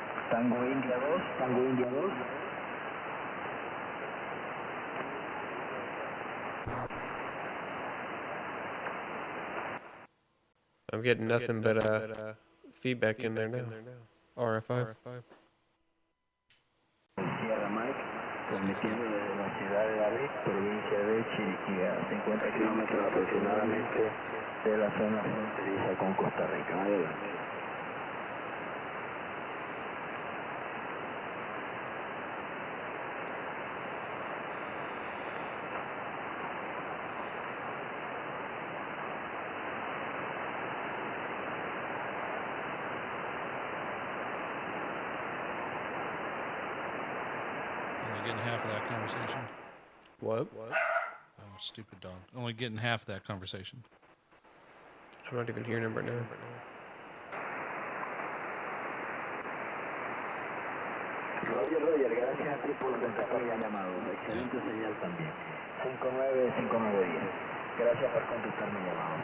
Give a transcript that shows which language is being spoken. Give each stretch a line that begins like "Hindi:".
English: Tango India 2, Tango India 2. I'm getting nothing but feedback in there now. RFI.
Spanish: Sierra Mike, transmitiendo desde la ciudad de David, provincia de Chiriquí, a 50 kilómetros aproximadamente de la zona fronteriza con Costa Rica. Adelante.
English: Only getting half of that conversation. What? Oh, stupid dog. Only getting half of that conversation. I'm not even hearing him right now.
Spanish: Roger, gracias a ti por contestar la llamada. Excelente señal también. 595910. Gracias por contestar mi llamado.